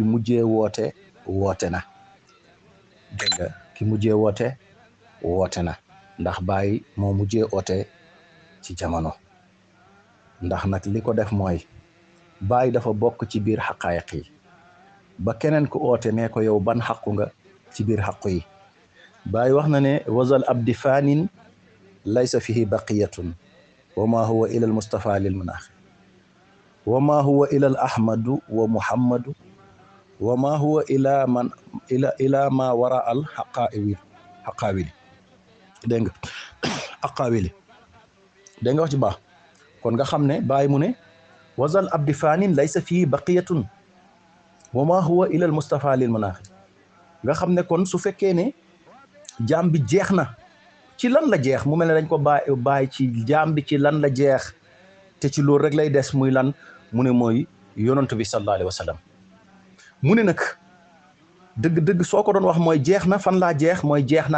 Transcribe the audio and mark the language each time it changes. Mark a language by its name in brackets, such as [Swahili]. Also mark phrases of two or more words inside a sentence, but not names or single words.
[Wolof] mujjee woote na dégg nga ki mujjee woote na ndax Baay moo mujjee oote ci jamono ndax nag li ko def mooy Baay dafa bokk ci biir xaqaayiq yi ba keneen ku oote ne ko yow ban xaqu nga ci biir xaqu yi Baay wax na ne [Arabic] وزال عبدي فان ليس فيه بقية وما هو إلا المصطفى للمناخي وما هو إلا الأحمد ومحمد وما هو إلا ما وراء الأقاويل [Wolof] dégg nga xaqaawili dégg nga wax ci baax kon nga xam ne Baay mu ne [Arabic] وزال عبدي فان ليس فيه بقية وما هو إلا المصطفى للمناخي [Wolof] nga xam ne kon su fekkee ne jaam bi jeex na ci lan la jeex mu mel ne dañ ko bàyyi ci jaam bi ci lan la jeex te ci loolu rek lay des muy lan mu ne mooy yonent bi [Arabic] صلى الله عليه وسلم [Wolof] mu ne nag dëgg-dëgg soo ko doon wax mooy jeex na fan laa jeex mooy jeex naa